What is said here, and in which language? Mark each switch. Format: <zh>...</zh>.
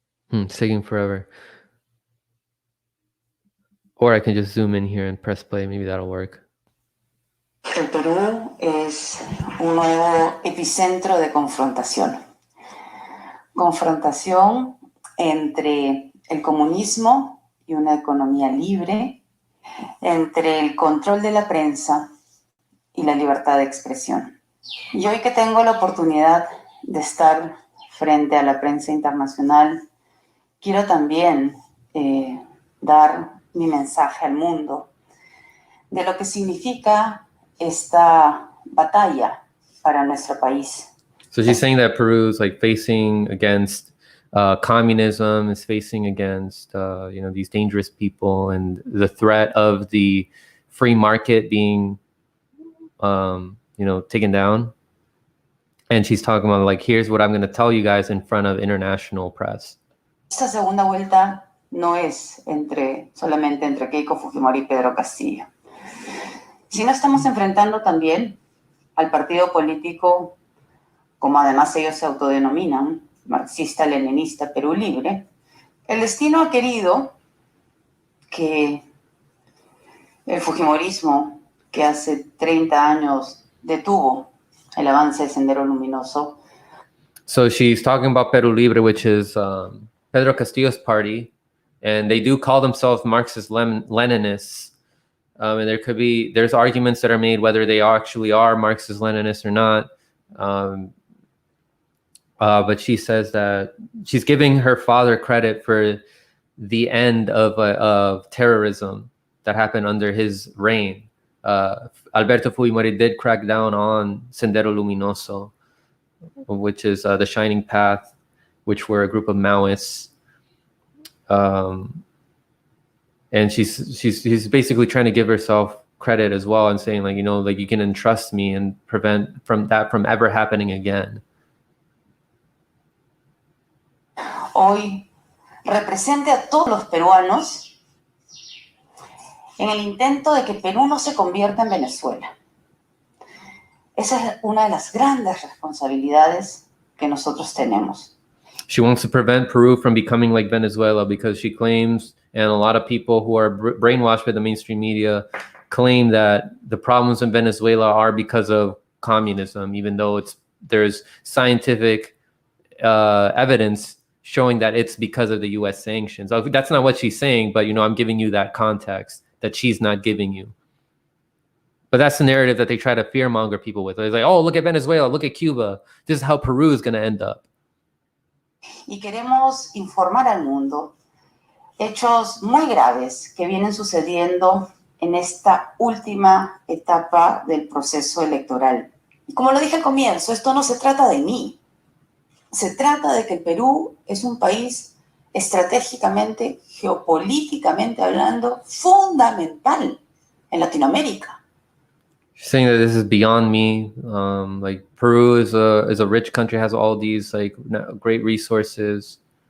<en>It's taking forever. Or I can just zoom in here and press play. Maybe that'll work.</en> <es>El Perú es un nuevo epicentro de confrontación. Confrontación entre el comunismo y una economía libre, entre el control de la prensa y la libertad de expresión. Y hoy que tengo la oportunidad de estar frente a la prensa internacional, quiero también dar mi mensaje al mundo de lo que significa esta batalla para nuestro país.</es> <en>So she's saying that Peru is like facing against communism, is facing against these dangerous people, and the threat of the free market being taken down. And she's talking about like, here's what I'm going to tell you guys in front of international press.</en> <es>Esta segunda vuelta no es solamente entre Keiko Fujimori y Pedro Castillo, sino estamos enfrentando también al partido político, como además ellos se autodenominan, marxista-leninista Perú Libre. El destino ha querido que el Fujimorismo, que hace 30 años detuvo el avance del Sendero Luminoso.</es> <en>So she's talking about Perú Libre, which is Pedro Castillo's party, and they do call themselves Marxist-Leninists. And there's arguments that are made whether they actually are Marxist-Leninists or not. But she says that she's giving her father credit for the end of terrorism that happened under his reign. Alberto Fujimori did crack down on Sendero Luminoso, which is the Shining Path, which were a group of Maoists. And she's basically trying to give herself credit as well and saying like, you can entrust me and prevent from ever happening again.</en> <es>Hoy represente a todos los peruanos en el intento de que Perú no se convierta en Venezuela. Esa es una de las grandes responsabilidades que nosotros tenemos.</es> <en>She wants to prevent Peru from becoming like Venezuela because she claims, and a lot of people who are brainwashed by the mainstream media claim that the problems in Venezuela are because of communism, even though there's scientific evidence showing that it's because of the US sanctions. That's not what she's saying, but I'm giving you that context that she's not giving you. But that's the narrative that they try to fearmonger people with. They're like, oh, look at Venezuela, look at Cuba. This is how Peru is going to end up.</en> <es>Y queremos informar al mundo hechos muy graves que vienen sucediendo en esta última etapa del proceso electoral. Y como lo dije al comienzo, esto no se trata de mí. Se trata de que el Perú es un país estratégicamente, geopolíticamente hablando, fundamental en Latinoamérica.</es> <en>She's saying that this is beyond me. Like Peru is a rich country, has all these like great resources.</en>